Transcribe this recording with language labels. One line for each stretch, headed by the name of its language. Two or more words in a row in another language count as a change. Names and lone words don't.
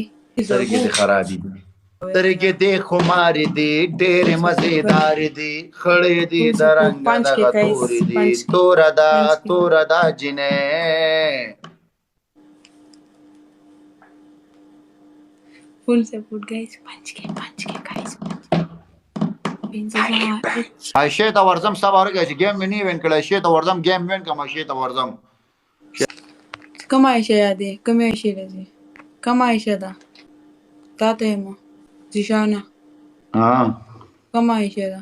Pashto: سترګې دې خرابې دي سترګې دې خمارې دي ډېرې مزېدارې دي خړې دي د رنګه دغه تورې دي توره ده جنې
English: Full support, guys. Punch game, guys.
Pashto: عایشې ته ورځم سبا ورګه چې ګیم مې نه وین کړی عایشې ته ورځم
English: game win
Pashto: کوم عایشې ته ورځم کوم عایشه یادې کوم عایشه راځي کوم عایشه ده تا ته یم زیشانه کوم عایشه ده